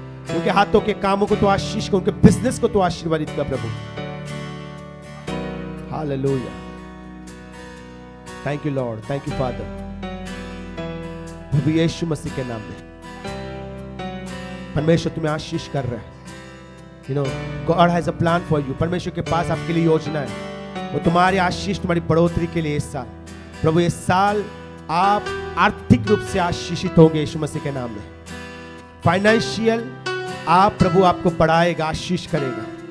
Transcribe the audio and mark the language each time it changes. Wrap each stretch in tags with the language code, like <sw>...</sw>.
<hi>उनके हाथों के कामों को तो आशीष कर, उनके बिजनेस को तो आशीर्वादित कर प्रभु। Hallelujah,</hi> <en>thank you lord, thank you father,</en> <hi>प्रभु यीशु मसीह के नाम में। परमेश्वर तुम्हें आशीष कर रहा है।</hi> <en>You know, God has a plan for you.</en> <hi>परमेश्वर के पास आपके लिए योजना है। वो तुम्हारी आशीष, तुम्हारी बढ़ोतरी के लिए इस साल, प्रभु इस साल आप आर्थिक रूप से आशीषित होंगे यीशु मसीह के नाम में। फाइनेंशियल आप प्रभु आपको बढ़ाएगा, आशीष करेगा।</hi>